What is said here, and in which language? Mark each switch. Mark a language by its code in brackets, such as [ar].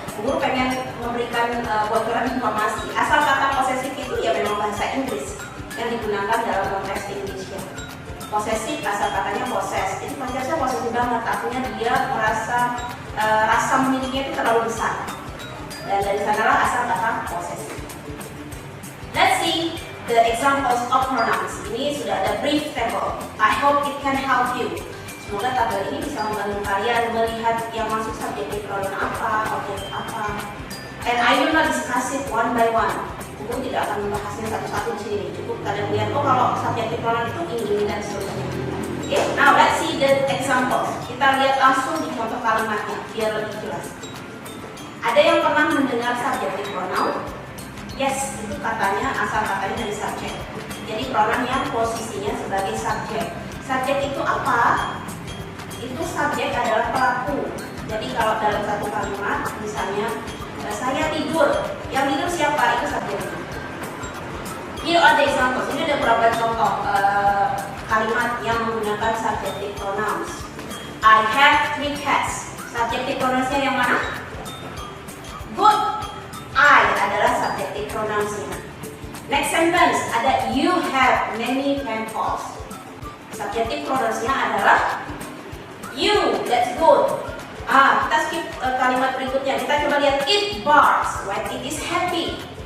[id] Guru pengen memberikan bocoran informasi. Asal kata possessive itu ya memang bahasa Inggris yang digunakan dalam konteks Indonesia. Possessive asal katanya possess. Itu konteksnya posesif banget. Artinya dia merasa rasa memilikinya itu terlalu besar. Dan dari sanalah asal kata possessive. [en] Let's see the examples of pronouns. [id] Ini sudah ada brief table. [en] I hope it can help you. [id] Semoga tabel ini bisa membantu kalian melihat yang masuk subjektif pronoun apa, objek apa. [en] And I will not discuss it one by one. [id] Aku tidak akan membahasnya satu-satu di sini. Cukup kalian lihat, oh kalau subjektif pronoun itu ini dan seterusnya. [en] Okay, now let's see the examples. [id] Kita lihat langsung di contoh kalimatnya biar lebih jelas. Ada yang pernah mendengar subjektif pronoun? Yes, itu katanya asal katanya dari subjek. Jadi pronoun yang posisinya sebagai subjek. Subjek itu apa? Itu subjek adalah pelaku. Jadi kalau dalam satu kalimat, misalnya saya tidur, yang tidur siapa? Itu subjeknya. [en] Here are the examples. [id] Ini ada beberapa contoh kalimat yang menggunakan subjective pronouns. [en] I have 3 cats. [id] Subjective pronounsnya yang mana? [en] Good. [id] I adalah subjective pronounsnya. Next sentence ada [en] you have many pen pals. Subjective pronounsnya adalah you. That's good. [id] Kita skip kalimat berikutnya. Kita coba lihat [en] it barks when it is happy.